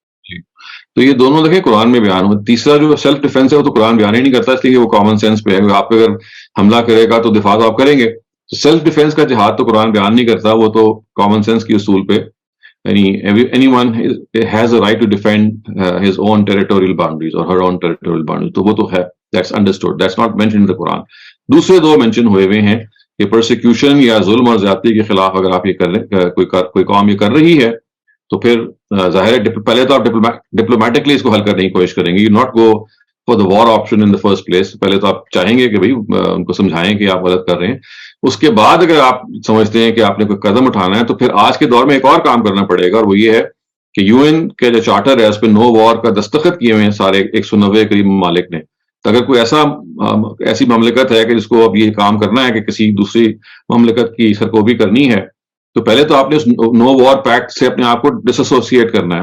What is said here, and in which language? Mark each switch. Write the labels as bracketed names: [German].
[Urdu] جی تو یہ دونوں دیکھیں قرآن میں بیان ہو. تیسرا جو سیلف ڈیفینس ہے وہ تو قرآن بیان ہی نہیں کرتا، اس لیے وہ کامن سینس پہ ہے. آپ اگر حملہ کرے گا تو دفاع تو آپ کریں گے. تو سیلف ڈیفینس کا جہاد تو قرآن بیان نہیں کرتا، وہ تو کامن سینس کی اصول پہ یعنی [English] anyone has a right to defend his own territorial boundaries [Urdu] or her own territorial boundaries. تو وہ تو ہے، [English] that's understood, that's not mentioned in the Quran. [Urdu] دوسرے 2 مینشن ہوئے ہوئے ہیں کہ پرسیکیوشن یا ظلم اور زیادتی کے خلاف اگر آپ یہ کر لیں، کوئی قوم یہ کر رہی ہے تو پھر ظاہر ہے پہلے تو آپ ڈپلومیٹکلی اس کو حل کرنے کی کوشش کریں گے. [English] You not go for the war option in the first place. [Urdu] پہلے تو آپ چاہیں گے کہ بھائی ان کو سمجھائیں کہ آپ غلط کر رہے ہیں. اس کے بعد اگر آپ سمجھتے ہیں کہ آپ نے کوئی قدم اٹھانا ہے تو پھر آج کے دور میں ایک اور کام کرنا پڑے گا، اور وہ یہ ہے کہ UN کے جو چارٹر ہے اس پہ نو وار کا دستخط کیے ہوئے ہیں سارے 190 قریب ممالک نے. تو اگر کوئی ایسی مملکت ہے کہ جس کو اب یہ کام کرنا ہے کہ کسی دوسری مملکت کی سرکوبی کرنی ہے، تو پہلے تو آپ نے نو وار پیکٹ سے اپنے آپ کو ڈس ایسوسیٹ کرنا ہے.